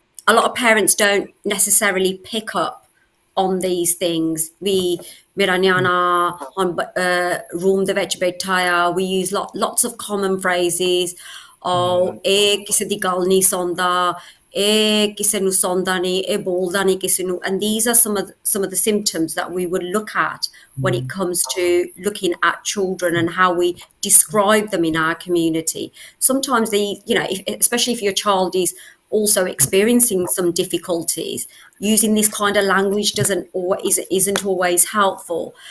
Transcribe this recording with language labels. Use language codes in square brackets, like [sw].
[en] A lot of parents don't necessarily pick up on these things. [pa] ਮੇਰਾ ਨਿਆਣਾ ਹੁਣ room ਦੇ ਵਿੱਚ ਬੈਠਾ ਆ, [en] we use lots of common phrases. [pa] ਇਹ ਕਿਸੇ ਦੀ ਗੱਲ ਨਹੀਂ ਸੁਣਦਾ, ਇਹ ਕਿਸੇ ਨੂੰ [en] ਸੁਣਦਾ ਨਹੀਂ, ਇਹ ਬੋਲਦਾ ਨਹੀਂ ਕਿਸੇ ਨੂੰ, and these are some of the symptoms that we would look at when it comes to looking at children and how we describe them in our community. Sometimes especially if your child is also experiencing some difficulties, using this kind of language isn't always helpful.